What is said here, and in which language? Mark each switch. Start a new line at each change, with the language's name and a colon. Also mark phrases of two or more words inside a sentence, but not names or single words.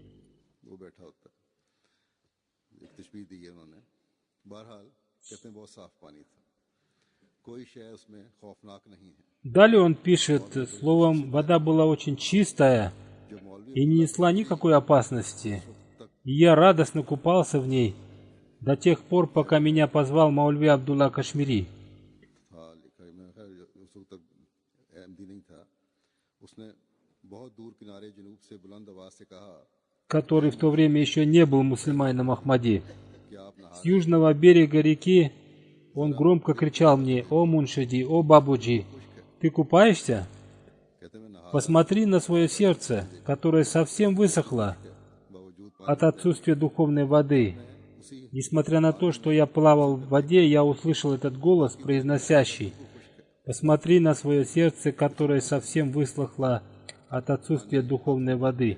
Russian: Далее он пишет, словом, вода была очень чистая и не несла никакой опасности, и я радостно купался в ней до тех пор, пока меня позвал Маульви Абдулла Кашмири.
Urdu: बहुत दूर किनारे जनूब से बुलंद आवाज से कहा
Russian: который в то время еще не был мусульманином Ахмади.
Urdu: कि आप नहा
Russian: С южного берега реки он громко кричал мне: «О Муншиди, о Бабуджи, ты купаешься?
Urdu: कहते मैं नहा
Russian: Посмотри на свое сердце, которое совсем высохло
Urdu: बावजूद
Russian: от отсутствия духовной воды». Несмотря на то, что я плавал в воде, я услышал этот голос, произносящий: «Посмотри на свое сердце, которое совсем высохло от отсутствия духовной воды».